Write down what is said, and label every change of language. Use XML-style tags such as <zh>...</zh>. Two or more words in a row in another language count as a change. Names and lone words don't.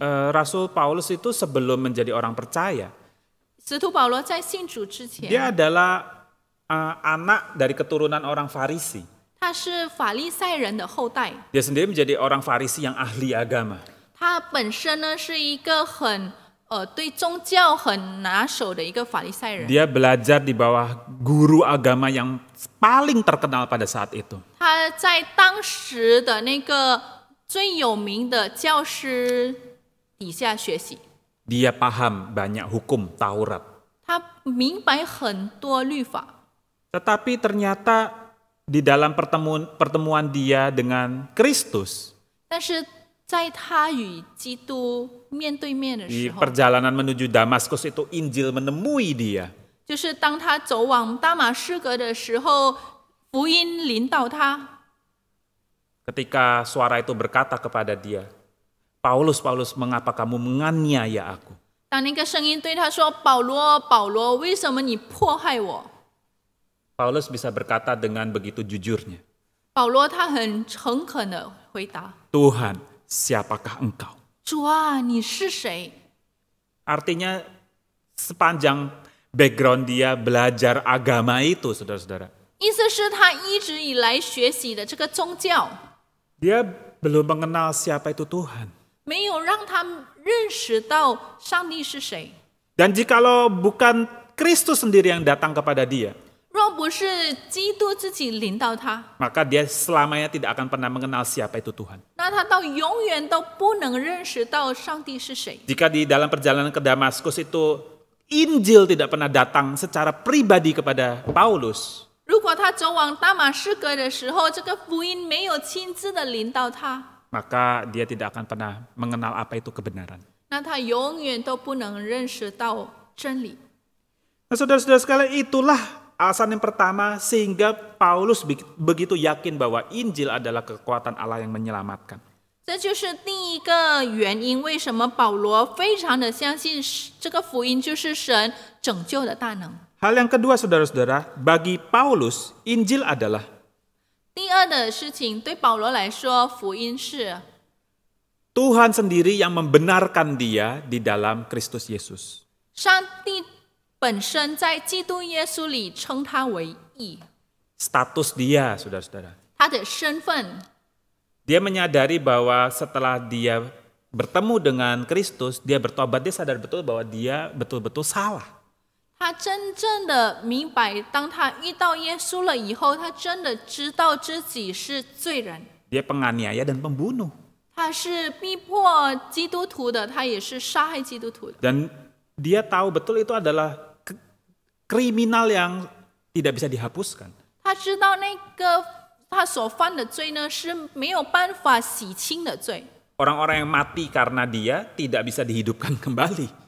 <id>Rasul Paulus itu sebelum menjadi orang percaya,</id> <zh>使徒保罗在信主之</zh> <id>dia</id> <zh>前，</zh> <id>adalah anak dari keturunan orang Farisi.</id> <zh>他是法利赛人的后代，</zh> <id>Dia sendiri menjadi orang Farisi yang ahli agama.</id> <zh>他本身呢是一个很对宗教很拿手的一个法利赛人。</zh> <id>Dia belajar di bawah guru agama yang paling terkenal pada saat itu.</id> <zh>他在当时的那个最有名的教师底下学习，</zh> <id>Dia paham banyak hukum Taurat.</id> <zh>他明白很多律法。</zh> <id>Tetapi ternyata di dalam pertemuan dia dengan Kristus,</id> <zh>但是在他与基督面对面的</zh> <id>di</id> <zh>时候，</zh> <id>perjalanan menuju Damaskus itu Injil menemui dia.</id> <zh>就是当他走往大马士革的时候，福音临到他。</zh> <id>Ketika suara itu berkata kepada dia, Paulus, Paulus, mengapa kamu menganiaya aku?</id> <zh>当那个声音对他说：“保罗，保罗，为什么你迫害我？”</zh> <id>Paulus bisa berkata dengan begitu jujurnya,</id> <zh>保罗他很诚恳的回答</zh> <id>Tuhan, siapakah engkau?：“</id> <zh>主啊，你是谁？”</zh> <id>Artinya sepanjang background dia belajar agama itu, saudara-saudara,</id> <zh>意思是他一直以来学习的这个宗教，</zh> <id>dia belum mengenal siapa itu Tuhan.</id> <zh>没有让他认识到上帝是谁。</zh> <id>Dan jikalau bukan Kristus sendiri yang datang kepada dia,</id> <zh>若不是基督自己领导他，</zh> <id>maka dia selamanya tidak akan pernah mengenal siapa itu Tuhan.</id> <zh>那他到永远都不能认识到上帝是谁。</zh> <id>Jika di dalam perjalanan ke Damaskus itu Injil tidak pernah datang secara pribadi kepada Paulus,</id> <zh>如果他走往大马士革的时候，这个福音没有亲自的领到他，</zh> <id>maka dia tidak akan pernah mengenal apa itu kebenaran.</id> <zh>那他永远都不能认识到真理。</zh> <id>Nah, saudara-saudara sekalian, itulah alasan yang pertama sehingga Paulus begitu yakin bahwa Injil adalah kekuatan Allah yang menyelamatkan.</id> <zh>这就是第一个原因，为什么保罗非常的相信这个福音就是神拯救的大能。</zh> <id>Hal yang kedua, saudara-saudara, bagi Paulus, Injil adalah</id> <zh>第二的事情，对保罗来说，福音是</zh> <id>Tuhan sendiri yang membenarkan dia di dalam Kristus Yesus.</id> <zh>上帝本身在基督耶稣里称他为义，</zh> <id>Status dia, saudara-saudara.</id> <zh>他的身份，</zh> <id>Dia menyadari bahwa setelah dia bertemu dengan Kristus, dia bertobat, dia sadar betul bahwa dia betul-betul salah.</id> <zh>他真正的明白，当他遇到耶稣了以后，他真的知道自己是罪人。</zh> <id>Dia penganiaya dan pembunuh.</id> <zh>他是逼迫基督徒的，他也是杀害基督徒的。</zh> <id>Dan dia tahu betul itu adalah kriminal yang tidak bisa dihapuskan.</id> <zh>他知道那个他所犯的罪呢是没有办法洗清的罪。</zh> <id>Orang-orang yang mati karena dia tidak bisa dihidupkan kembali.</id>